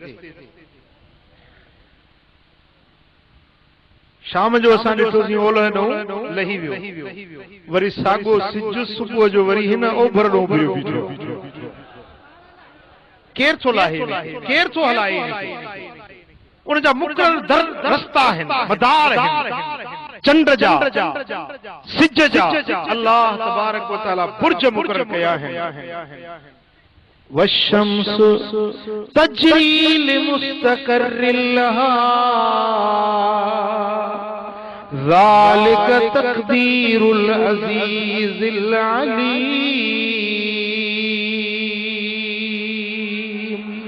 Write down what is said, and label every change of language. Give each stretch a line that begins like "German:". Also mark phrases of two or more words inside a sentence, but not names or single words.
Sindhi: शाम जो असां ॾिठोसीं ओलह ॾों लही वियो, वरी साॻो सिज सुबुह जो वरी हिन ओभर ॾों बीठो। केर थो लाहे, केर थो हलाए? उन जा मुक़रर रस्ता आहिनि, मदार आहिनि, चंड जा, सिज जा
Arabic: الله تبارك وتعالى
Sindhi: बुर्ज मुक़रर कया आहिनि।
Arabic: والشمس تجري لمستقر لها ذلك تقدير العزيز العليم.